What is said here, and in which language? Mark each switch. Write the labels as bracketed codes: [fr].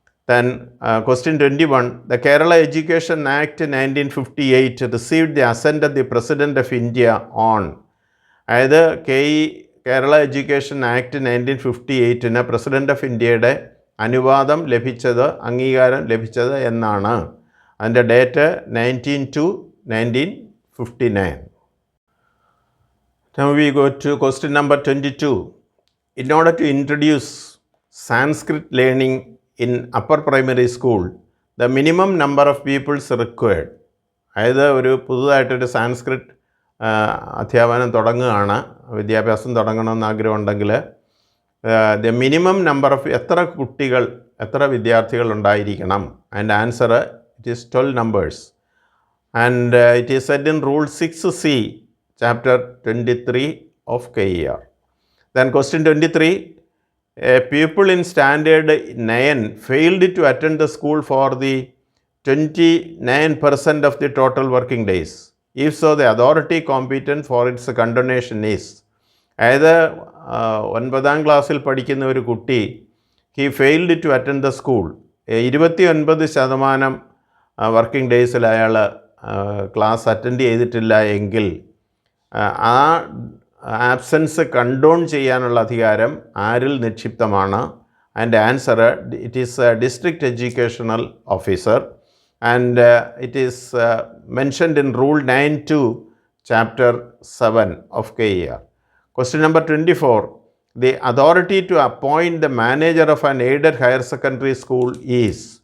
[en] Then question 21, the Kerala Education Act 1958 received the assent of the President of India on. [ml] അതായത് Kerala education act 1958 president of ഇന്ത്യയുടെ അനുവാദം ലഭിച്ചത്, അംഗീകാരം ലഭിച്ചത് എന്നാണ്. അതിൻ്റെ date 19/2/1959. [en] Now we go to question number 22. In order to introduce Sanskrit learning in upper primary school, the minimum number of pupils required. [ml] അതായത് ഒരു പുതുതായിട്ടൊരു സാൻസ്ക്രിറ്റ് അധ്യാപനം തുടങ്ങുകയാണ്, വിദ്യാഭ്യാസം തുടങ്ങണമെന്ന് ആഗ്രഹമുണ്ടെങ്കിൽ [en] the minimum number of [ml] എത്ര വിദ്യാർത്ഥികൾ ഉണ്ടായിരിക്കണം. [en] And answer it is 12 numbers. And it is set in rule 6C chapter 23 of KER. Then question 23, a pupil in standard 9 failed to attend the school for the 29% of the total working days. If so, the authority competent for its condonation is. [ml] അതായത് 9th ക്ലാസ്സിൽ പഠിക്കുന്ന ഒരു കുട്ടി [en] he failed to attend the school. [ml] 29% working ഡേയ്സിൽ അയാൾ class attend ചെയ്തിട്ടില്ല എങ്കിൽ ആ ആബ്സെൻസ് കണ്ടോൺ ചെയ്യാനുള്ള അധികാരം ആരിൽ നിക്ഷിപ്തമാണ്? [en] And answer it is district educational officer. And it is mentioned in rule 9(2) chapter 7 of KER. Question number 24, the authority to appoint the manager of an aided higher secondary school is.